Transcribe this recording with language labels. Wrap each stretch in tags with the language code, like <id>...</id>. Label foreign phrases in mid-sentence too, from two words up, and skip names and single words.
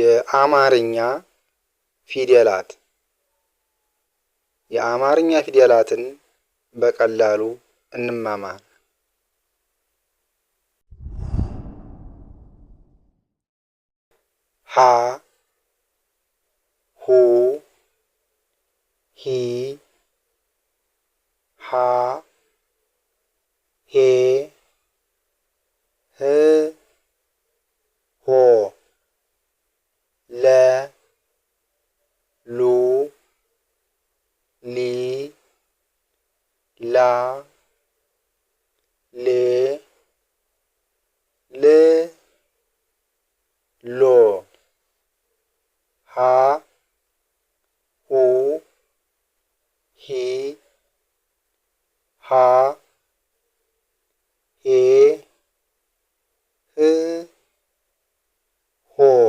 <am>የአማርኛ ፊደላት የአማርኛ ፊደላትን በቀላሉ እንማማር። ሀ ሁ ሂ ሃ ሄ ህ ሆ ለ ሉ ሊ ላ ሌ ል ሎ ሀ ሁ ሂ ሃ ሄ ህ ሆ</am>